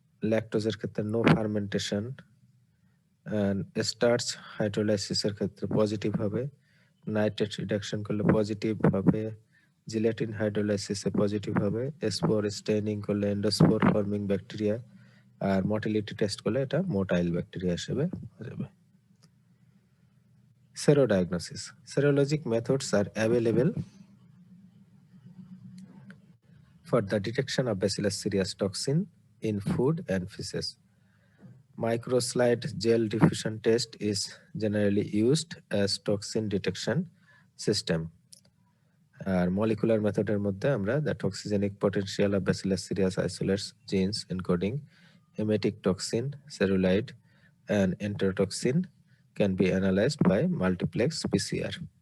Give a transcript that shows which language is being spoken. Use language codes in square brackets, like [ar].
[bn] ল্যাকটোজের ক্ষেত্রে no fermentation. Starch হাইড্রোলাইসিসের ক্ষেত্রে positive হবে, নাইট্রেট রিডাকশন করলে পজিটিভ হবে, জিলেটিন হাইড্রোলাইসিসে পজিটিভ হবে, স্পোর স্টেইনিং করলে এন্ডোস্পোর ফর্মিং ব্যাকটেরিয়া, আর মোটিলিটি টেস্ট করলে এটা মোটাইল ব্যাকটেরিয়া হিসেবে যাবে। [en] Serodiagnosis. Serologic methods are available for the detection of Bacillus cereus toxin in food and feces. Microslide gel diffusion test is generally used as toxin detection system. [bn] আর molecular মেথডের মধ্যে আমরা [en] The toxigenic potential of bacillus cereus isolates genes encoding emetic toxin, cereulide and enterotoxin can be analysed by multiplex PCR.